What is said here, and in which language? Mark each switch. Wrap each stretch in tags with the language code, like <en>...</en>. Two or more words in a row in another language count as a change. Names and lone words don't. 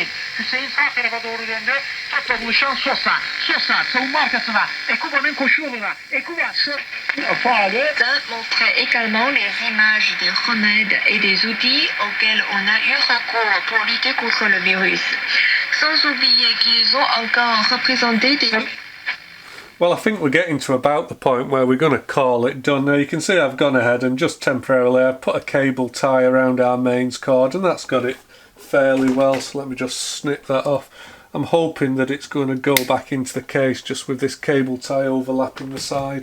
<tr>Hüseyin sağ tarafa doğru döndü. Topla buluşan Sosa. Sosa savunma arkasına. Ekuba'nın koşu yoluna. Ekuba şu faali.</tr> <fr>Montrait également les images des remèdes et des outils auxquels on a eu recours pour lutter contre le virus. Sans oublier qu'ils ont encore représenté des...</fr> <en>Well, I think we're getting to about the point where we're going to call it done. Now you can see I've gone ahead and just temporarily I've put a cable tie around our mains cord, and that's got it fairly well, so let me just snip that off. I'm hoping that it's going to go back into the case just with this cable tie overlapping the side.</en>